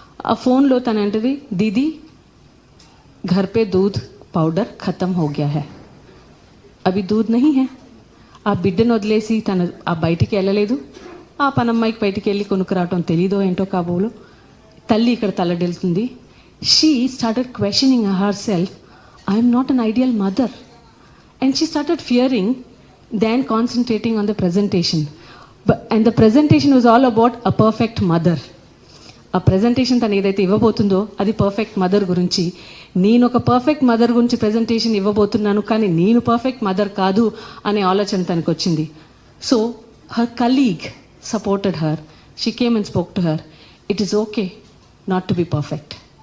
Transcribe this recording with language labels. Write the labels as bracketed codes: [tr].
[te] ఆ ఫోన్లో తను అంటది, [hi] దీదీ घर पे दूध पाउडर खत्म हो गया है, [te] అవి [hi] दूध नहीं है. [te] ఆ బిడ్డను వదిలేసి తను ఆ బయటికి వెళ్ళలేదు. ఆ పనమ్మాయికి బయటికి వెళ్ళి కొనుక్కురావటం తెలీదో ఏంటో కాబోలు. తల్లి ఇక్కడ తల్లడిల్లుతుంది. [en] She started questioning herself, I'm not an ideal mother. And she started fearing than concentrating on the presentation. And the presentation was all about a perfect mother. [te] ఆ ప్రజెంటేషన్ తను ఏదైతే ఇవ్వబోతుందో అది పర్ఫెక్ట్ మదర్ గురించి. నేను ఒక perfect mother గురించి presentation ఇవ్వబోతున్నాను, కానీ నేను పర్ఫెక్ట్ మదర్ కాదు అనే ఆలోచన తనకు వచ్చింది. [en] So her colleague supported her. She came and spoke to her, it is okay not to be perfect.